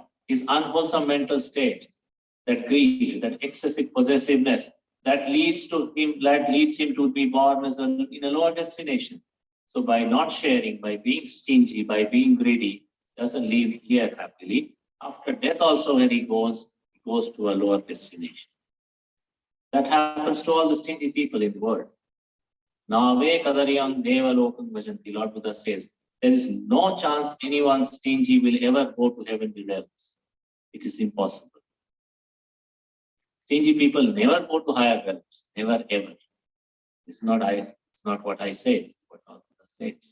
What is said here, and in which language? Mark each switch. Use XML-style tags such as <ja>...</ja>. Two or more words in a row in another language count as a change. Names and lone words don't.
<en>His unwholesome mental state, that greed, that excessive possessiveness, that leads him to be born as in a lower destination. So by not sharing, by being stingy, by being greedy, doesn't live here happily. After death also when he goes to a lower destination. That happens to all the stingy people in the world.</en> <pi>Nave kadariyam deva lokam vajanti.</pi> <en>Lord Buddha says, there is no chance anyone stingy will ever go to heavenly realms. It is impossible. Stingy people never go to higher realms. Never ever. It's not what I say, it's what Lord Buddha says.</en>